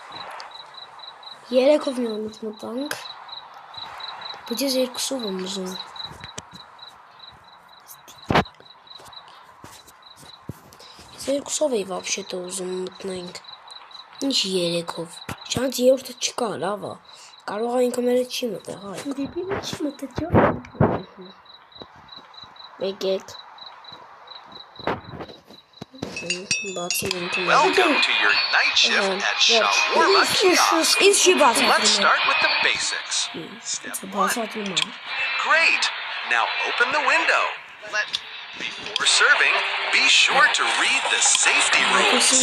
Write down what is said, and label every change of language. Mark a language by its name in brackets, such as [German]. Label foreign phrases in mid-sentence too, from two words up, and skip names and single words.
[Armenian] 3-ով միանից մտանք։ Բայց ես 2-ով եմ ուզում։ Ես 2-ով էի вообще-то ուզում մտնենք։ Ինչ 3-ով։ Շանս 3-ը չկա, լավ է։ Կարող է ինքը մերը չի մտել, հայ։ Դեպի չի մտել, ջան։ Եկեք։ [English] Welcome to your night shift at Shawarma Kiosk. Let's start with the basics. Step 1. Great. Now open the window. Before serving, be sure to read the safety rules.